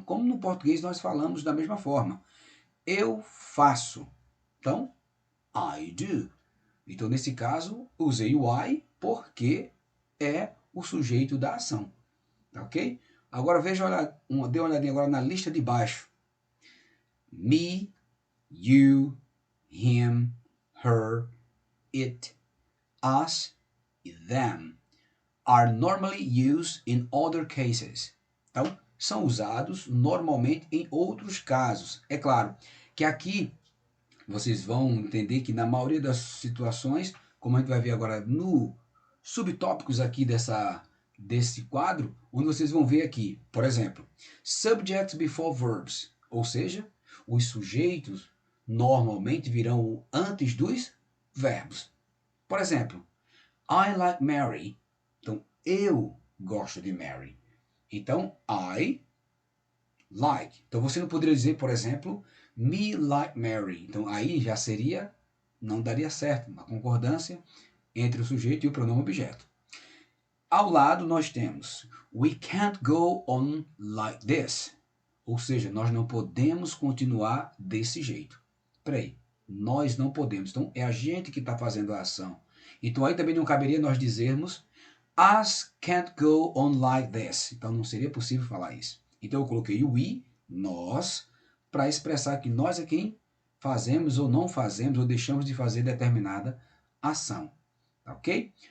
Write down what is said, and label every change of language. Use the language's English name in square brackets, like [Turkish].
[Portuguese] Como no português nós falamos da mesma forma. Eu faço. Então, I do. Então, nesse caso, usei o I porque é o sujeito da ação. Tá ok? Agora veja, dê uma olhadinha agora na lista de baixo. [English] Me, you, him, her, it, us e them are normally used in other cases. [Portuguese] Então, são usados normalmente em outros casos. É claro que aqui vocês vão entender que na maioria das situações, como a gente vai ver agora no subtópicos aqui desse quadro, onde vocês vão ver aqui, por exemplo, subjects before verbs, ou seja, os sujeitos normalmente virão antes dos verbos. Por exemplo, I like Mary. Então, eu gosto de Mary. Então, I like. Então, você não poderia dizer, por exemplo, me like Mary. Então, aí já seria, não daria certo, uma concordância entre o sujeito e o pronome objeto. [English] Ao lado nós temos we can't go on like this. [Portuguese] Ou seja, nós não podemos continuar desse jeito. Peraí, nós não podemos. Então, é a gente que está fazendo a ação. Então, aí também não caberia nós dizermos us can't go on like this. Então, não seria possível falar isso. Então, eu coloquei o we, nós, para expressar que nós é quem fazemos ou não fazemos ou deixamos de fazer determinada ação. Ok?